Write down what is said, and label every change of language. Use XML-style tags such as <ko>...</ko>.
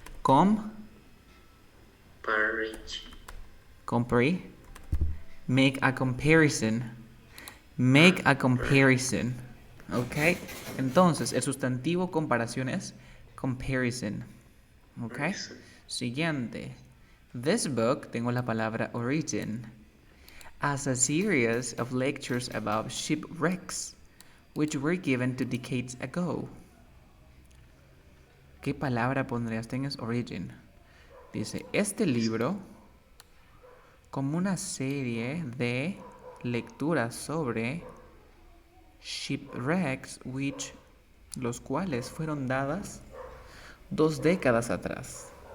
<en>com Comparison. compare. Make a comparison. Ah, Make a comparison. comparison. ¿Ok?</en> <es>Entonces, el sustantivo comparación es comparison. ¿Ok? Siguiente.</es> <en>This book,</en> <es>tengo la palabra origin,</es> <en>as a series of lectures about shipwrecks, which were given 2 decades ago.</en> <es>¿Qué palabra pondrías? Tienes origin. Dice, este libro, como una serie de lecturas sobre shipwrecks, which, los cuales fueron dadas 2 décadas atrás.</es>